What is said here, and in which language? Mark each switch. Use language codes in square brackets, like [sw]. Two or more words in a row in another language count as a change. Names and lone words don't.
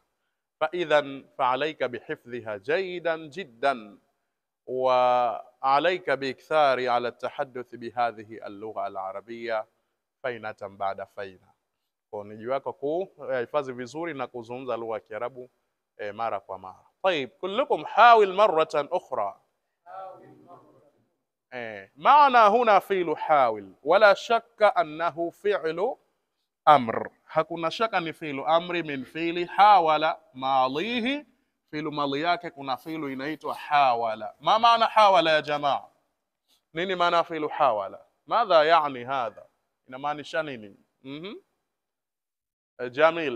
[ar] فإذن فعليك بحفظها جيدا جدا وعليك بالإكثار على التحدث بهذه اللغة العربية فينة بعد فينة. [sw] Kwa ni juu yako kuhifadhi vizuri na kuzungumza lugha ya Kiarabu mara kwa mara. [ar] طيب كلكم حاول مرة أخرى. معنى هنا فعل حاول ولا شك أنه فعل أمر. [sw] hakuna shaka ni [ar] فعل أمر من فعل حاول ماضيه. فعل ماض [sw] yake kuna fi'lu inaitwa hawala. Ma maana hawala ya jamaa? Nini maana [ar] فعل حاول? ماذا يعني هذا? [sw] Inamaanisha nini? Jamil.